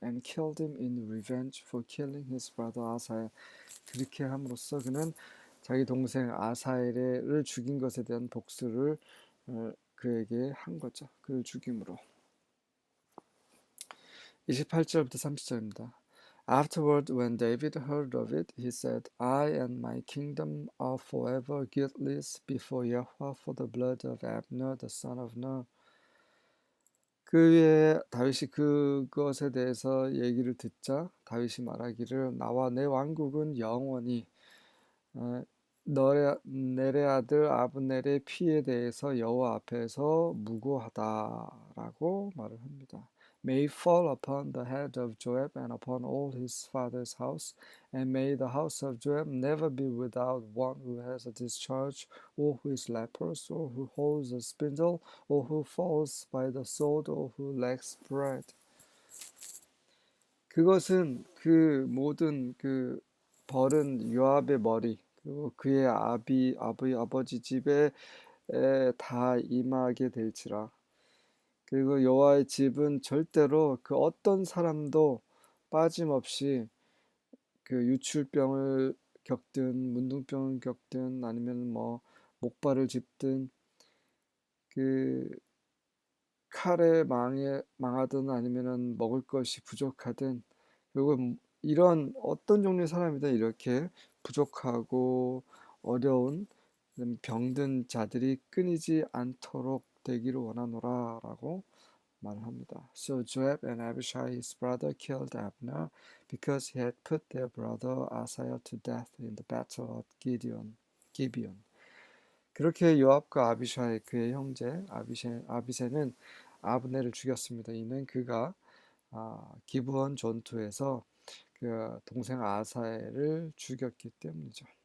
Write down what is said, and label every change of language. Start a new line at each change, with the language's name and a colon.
English: And killed him in revenge for killing his brother Asahel.
Korean: 그렇게 함으로써 그는 자기 동생 아사엘을 죽인 것에 대한 복수를 그에게 한 거죠. 그를 죽임으로. 28절부터 30절입니다.
English: Afterward, when David heard of it, he said, I and my kingdom are forever guiltless before Yahweh for the blood of Abner, the son of Ner.
Korean: 그의 다윗이 그것에 대해서 얘기를 듣자 다윗이 말하기를 나와 내 왕국은 영원히 어, 내레 아들 아브넬의 피에 대해서 여호와 앞에서 무고하다라고 말을 합니다.
English: May fall upon the head of Joab and upon all his father's house, and may the house of Joab never be without one who has a discharge, or who is leprous, or who holds a spindle, or who falls by the sword, or who lacks bread.
Korean: 그것은 그 모든 그 벌은 요압의 머리 그리고 그의 아버지 집에 다 임하게 될지라. 그리고 여호와의 집은 절대로 그 어떤 사람도 빠짐없이 그 유출병을 겪든 문둥병을 겪든 아니면 뭐 목발을 짚든 그 칼에 망하든 아니면은 먹을 것이 부족하든 그리고 이런 어떤 종류의 사람이든 이렇게 부족하고 어려운 병든 자들이 끊이지 않도록 되기를 원하노라라고 말합니다.
English: So Joab and Abishai his brother killed Abner because he had put their brother Asaiah to death in the battle of Gibeon.
Korean: 그렇게 요압과 아비샤이 그의 형제 아비새는 아브넬을 죽였습니다. 이는 그가 기브온 전투에서 그 동생 아사엘을 죽였기 때문이죠.